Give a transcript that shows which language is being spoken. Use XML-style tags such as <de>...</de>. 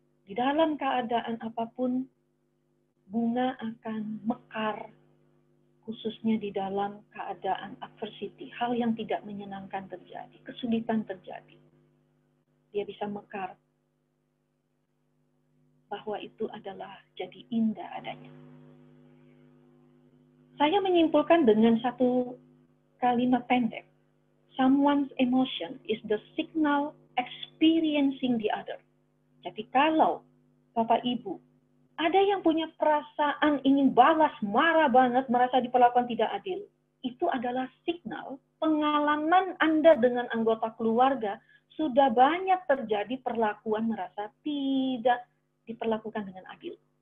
<id>Di dalam keadaan apapun, bunga akan mekar, khususnya di dalam keadaan adversity, hal yang tidak menyenangkan terjadi, kesulitan terjadi. Dia bisa mekar, bahwa itu adalah jadi indah adanya. Saya menyimpulkan dengan satu kalimat pendek.</id> <en>Someone's emotion is the signal experiencing the other.</en> <id>Jadi kalau Bapak Ibu, ada yang punya perasaan ingin balas, marah banget, merasa diperlakukan tidak adil, itu adalah signal pengalaman Anda dengan anggota keluarga sudah banyak terjadi perlakuan merasa tidak diperlakukan dengan adil.</id>